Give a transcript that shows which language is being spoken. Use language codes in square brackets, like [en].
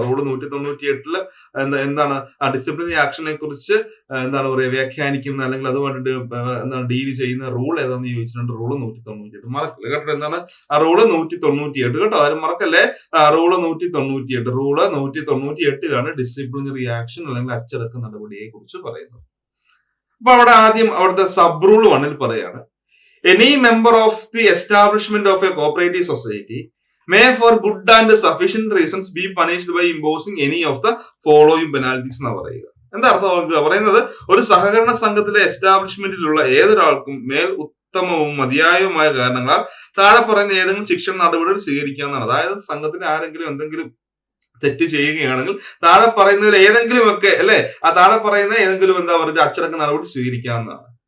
[ml] Rule 198 എന്താണ് ആ disciplinary ആക്ഷനെ കുറിച്ച് എന്താണ് പറയുക, വ്യാഖ്യാനിക്കുന്ന അല്ലെങ്കിൽ അതുമായിട്ട് എന്താണ് ഡീൽ ചെയ്യുന്ന റൂൾ ഏതാണെന്ന് ചോദിച്ചിട്ടുണ്ട്. റൂള് 198 മറക്കില്ല കേട്ടോ. എന്താണ് ആ റൂള് 198 കേട്ടോ, ആരും മറക്കല്ലേ. റൂള് 198 റൂള് 198 ഡിസിപ്ലിനറി ആക്ഷൻ അല്ലെങ്കിൽ അച്ചടക്ക നടപടിയെ കുറിച്ച് പറയുന്നത്. അപ്പൊ അവിടുത്തെ സബ് റൂൾ 1 പറയാണ്, [en] any member of the establishment of a cooperative society may for good and sufficient reasons be punished by imposing any of the following penalties [ml] എന്ന് പറയുക. എന്താ അർത്ഥം പറയുന്നത്, ഒരു സഹകരണ സംഘത്തിലെ എസ്റ്റാബ്ലിഷ്മെന്റിലുള്ള ഏതൊരാൾക്കും മേൽ ഉത്തമവും മതിയായവുമായ കാരണങ്ങളാൽ താഴെ പറയുന്ന ഏതെങ്കിലും ശിക്ഷണ നടപടികൾ സ്വീകരിക്കാവുന്നതാണ്. അതായത് സംഘത്തിന് ആരെങ്കിലും എന്തെങ്കിലും തെറ്റ് ചെയ്യുകയാണെങ്കിൽ താഴെ പറയുന്നതിൽ ഏതെങ്കിലും ഒക്കെ അല്ലെ, ആ താഴെ പറയുന്ന ഏതെങ്കിലും എന്താ പറയുക അച്ചടക്ക നടപടി സ്വീകരിക്കാവുന്നതാണ്.